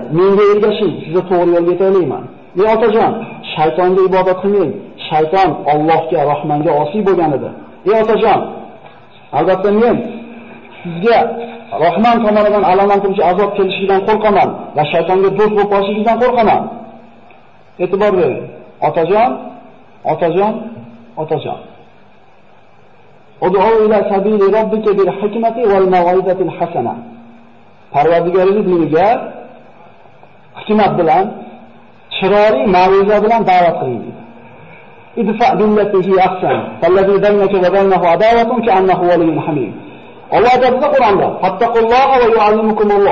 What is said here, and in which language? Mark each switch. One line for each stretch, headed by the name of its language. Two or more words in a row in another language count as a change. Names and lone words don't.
Uzbek: Menga ergashing, sizni to'g'ri yo'lga yetaklayman. Ey otajon, shaytonga ibodat qilmang. Shayton Allohga, Rahmonga osiy bo'lgan edi. Ey otajon, albatta men sizga Rahmon tomonidan alamlantiruvchi azob kelishidan qo'rqaman va shaytonga do'st bo'lib qolishingizdan qo'rqaman." E'tibor bering. Otajon.
Arabic: ادع إلى سبيل ربك بالحكمة والموعظة الحسنة.
Uzbek: Parvardigoringiz diniga hikmat bilan, chiroyli ma'ruza bilan da'vat qiling dedi.
Arabic: ادفع بالتي هي أحسن فإذا الذي بينك وبينه عداوة كأنه ولي حميم.
Uzbek: Alloh aytadi Qur'onda:
Arabic: "فاتقوا الله ويعلمكم الله."